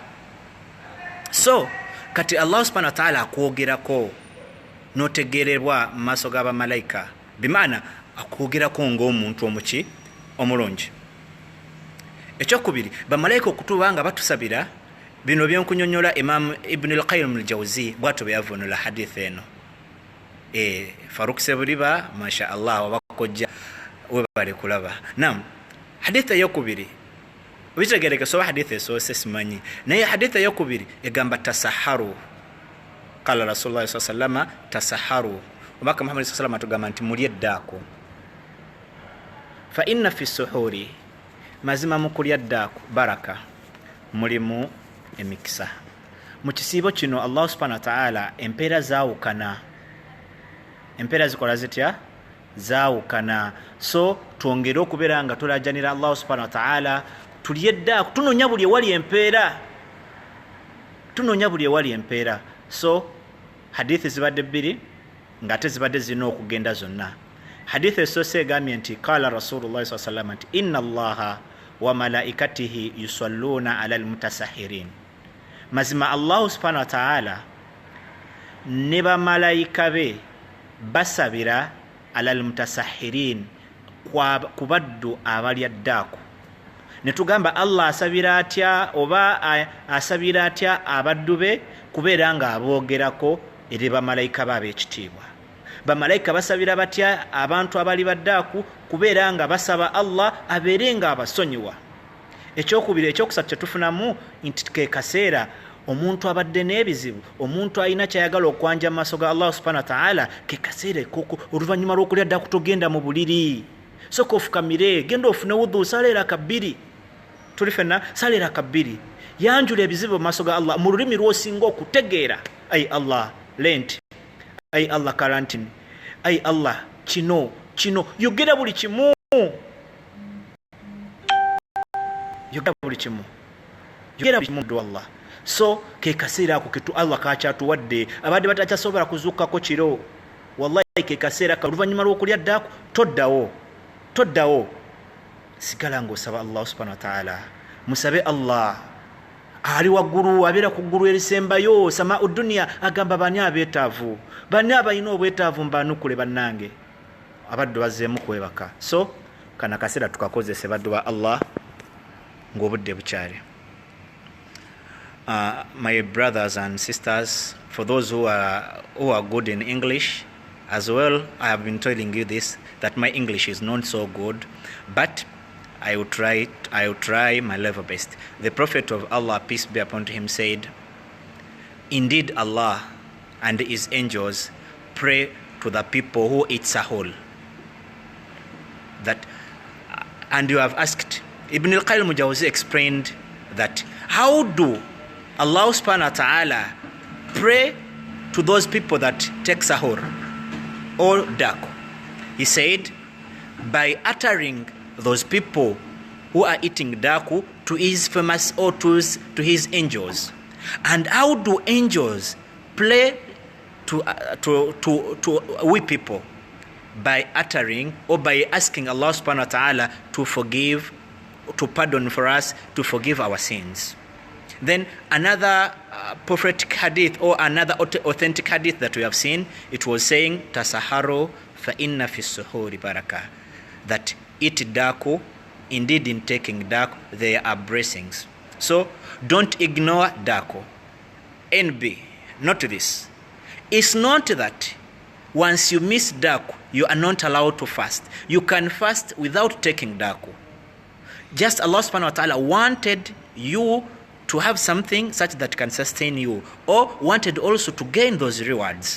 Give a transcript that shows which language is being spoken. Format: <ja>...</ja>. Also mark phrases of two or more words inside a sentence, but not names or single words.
<lg>So kati Allah</lg> <ar>سبحانه وتعالى</ar> <lg>akwogerako notegererwa mu maaso g'abamalayika, bimaana akwogerako ng'omuntu omuki omulungi. Ekyokubiri, bamalayika okutuba nga batusabira, bino byenkunyonyola Imam Ibn al-Qayyim al-Jawzi bw'atyo bwe yavunula hadith eno. Faruk Sebuliba</lg> <ar>ما شاء الله</ar> <lg>wabakojja webale kulaba. Naam, hadith eyokubiri witegereke soba hadith esoose simanyi, naye hadith eyokubiri egamba tasaharu.</lg> <ar>قال رسول الله صلى الله عليه وسلم تسحروا,</ar> <lg>omubaka Muhammad</lg> <ar>صلى الله عليه وسلم</ar> <lg>atugamba nti mulye ddaako.</lg> <ar>فإن في السحور,</ar> <lg>mazima mu kulya ddaako baraka, mulimu emikisa. Mu kisiibo kino Allah</lg> <ar>سبحانه وتعالى</ar> <lg>empeera zaawukana, empeera zikola zitya? Zaawukana. So twongere okubeera nga tulajjanira Allah</lg> <ar>سبحانه وتعالى,</ar> <lg>tulye ddaako, tunoonya buli ewali empeera, tunoonya buli ewali empeera. So hadithi zibadde bbiri ng'ate zibadde zirina okugenda zonna. Hadithi esoose egambye nti</lg> <ar>قال رسول الله صلى الله عليه وسلم</ar> <lg>nti</lg> <ar>إن الله وملائكته يصلون على المتسحرين,</ar> <lg>mazima Allah</lg> <ar>سبحانه وتعالى</ar> <lg>ne bamalayika be basabira</lg> <ar>على المتسحرين,</ar> <lg>ku baddu abali addaako. Ne tugamba Allah asabira atya oba asabira atya abaddu be? Kubeera nga aboogerako eri bamalayika be ab'ekitiibwa. Bamalayika basabira batya abantu abali baddaaku? Kubeera nga basaba Allah abeere nga abasonyiwa. Ekyokubiri, ekyokusatu kyetufunamu nti ke kaseera omuntu abadde n'ebizibu, omuntu alina kyayagala okwanja mu maaso ga Allah</lg> <ar>سبحانه وتعالى,</ar> <lg>ke kaseera ekoko oluvannyuma lw'okulya ddaaku togenda mu buliri, soka ofukamire, genda ofune wudhu, saleera kabbiri. Tuli ffenna saleera kabbiri, yanjula ebizibu mu maaso ga Allah mu lulimi lw'osinga okutegeera. Ai Allah lenti ai Allah quarantine, ai Allah kino yogera buli kimu, yogera buli kimu do Allah. So ke kaseera ako ketu Allah kakyatuwadde abadde batakyasobola kuzuukako kiro. Wallahi ke kaseera ka oluvannyuma lw'okulya daaku toddawo sigala ng'osaba Allah</lg> <ar>سبحانه وتعالى.</ar> <lg>Musabe Allah ali waggulu, abeera ku ggulu erisembayo</lg> <ar>السماء الدنيا,</ar> <lg>agamba bani abeetaavu, bani abalina obwetaavu mbanukule bannange abaddu bazzeemu kwebaka. So kana kaseera tukakozese baddu ba Allah ng'obudde bukyali.</lg> <en>My brothers and sisters, for those who are good in English as well, I have been telling you this, that my English is not so good, but I will try my level best. The Prophet of Allah, peace be upon him, said, indeed Allah and his angels pray to the people who eat sahur. That, and you have asked, Ibn al-Qayyim al-Jawzi explained that how do Allah</en> <ar>سبحانه وتعالى</ar> <en>pray to those people that take sahur or daakuu? He said, by uttering those people who are eating daakuu to his famous or to his angels. And how do angels pray to we people? By uttering or by asking Allah</en> <ar>سبحانه وتعالى</ar> <en>to forgive, to pardon for us, to forgive our sins. Then another prophetic hadith or another authentic hadith that we have seen, it was saying,</en> <ar>تسحروا فإن في السحور بركة,</ar> <en>that eat daakuu, indeed in taking daakuu there are blessings. So don't ignore daakuu. NB, not this. It's not that once you miss daakuu you are not allowed to fast. You can fast without taking daakuu. Just Allah</en> <ar>سبحانه وتعالى</ar> <en>wanted you to have something such that can sustain you, or wanted also to gain those rewards.</en>